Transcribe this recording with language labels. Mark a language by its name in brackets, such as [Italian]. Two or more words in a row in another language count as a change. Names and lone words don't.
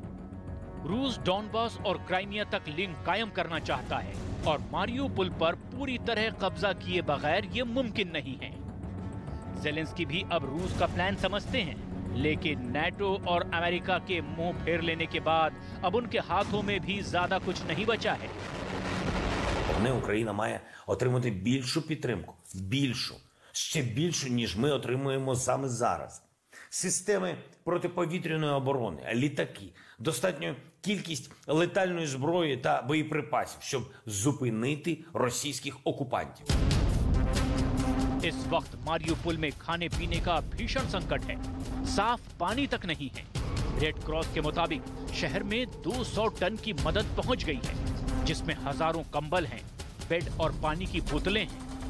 [Hindi] रूस डॉनबास और क्राइमिया तक लिंक कायम करना चाहता है और मारियुपोल पर पूरी तरह कब्जा किए बगैर ये मुमकिन नहीं है। ज़ेलेंस्की भी अब रूस का प्लान समझते हैं, लेकिन नाटो और अमेरिका के मुंह फेर लेने के बाद अब उनके हाथों में भी ज्यादा कुछ नहीं बचा है। [Ukrainian] Україна має отримати більшу підтримку, ще більшу, ніж ми отримуємо саме зараз. Системи протиповітряної оборони, літаки, достатню кількість летальної зброї та боєприпасів, щоб зупинити російських окупантів. [Hindi] इस वक्त मारियुपोल में खाने पीने का भीषण संकट है। साफ पानी तक नहीं है। रेड क्रॉस के मुताबिक शहर में 200 टन की मदद पहुंच गई है, जिसमें हजारों कंबल हैं, बेड और पानी की बोतलें हैं।